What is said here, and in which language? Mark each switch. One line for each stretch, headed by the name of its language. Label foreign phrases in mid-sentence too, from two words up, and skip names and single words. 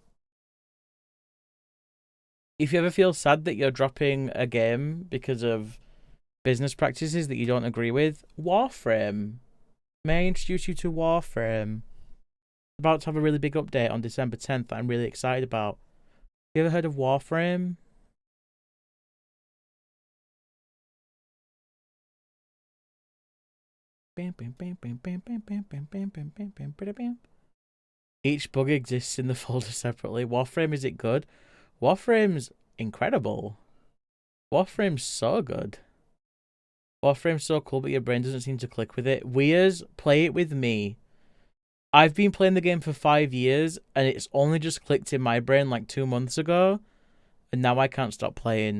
English: If you ever feel sad that you're dropping a game because of business practices that you don't agree with, Warframe. May I introduce you to Warframe? About to have a really big update on December 10th that I'm really excited about. You ever heard of Warframe? Bam, bam, bam, bam, bam, bam, bam, bam, bam, bam, bam, bam, bam, bam. Each bug exists in the folder separately. Warframe, is it good? Warframe's incredible. Warframe's so good. Warframe's so cool, but your brain doesn't seem to click with it. Weir's, play it with me. I've been playing the game for 5 years, and it's only just clicked in my brain like 2 months ago, and now I can't stop playing.